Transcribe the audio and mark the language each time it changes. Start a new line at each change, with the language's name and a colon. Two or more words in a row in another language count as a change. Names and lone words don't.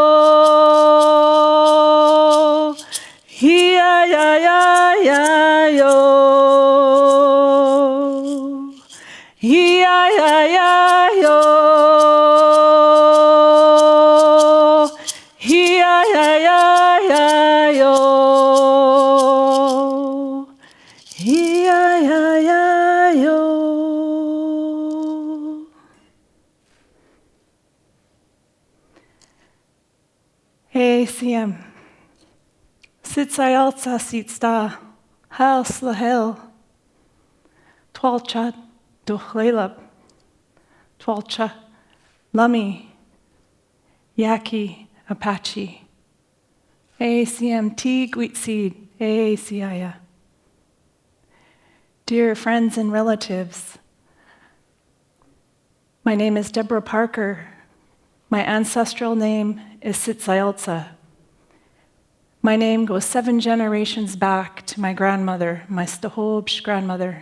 English: Hi-ya-ya-ya-ya-yo. Hi-ya-ya-ya-yo. Hi-ya-ya-ya-ya-yo. Hi-ya-ya-ya-yo. Hey, CM.
Lushootseed: Tsicyaltsa sitsta, hal slahel. Twalcha Tulalip, Twalcha Lummi, Yaqui, Apache. ACMT Gwitseed, ACIA.
English: Dear friends and relatives, my name is Deborah Parker. My ancestral name is tsicyaltsa. My name goes 7 generations back to my grandmother, my Stahobsh grandmother.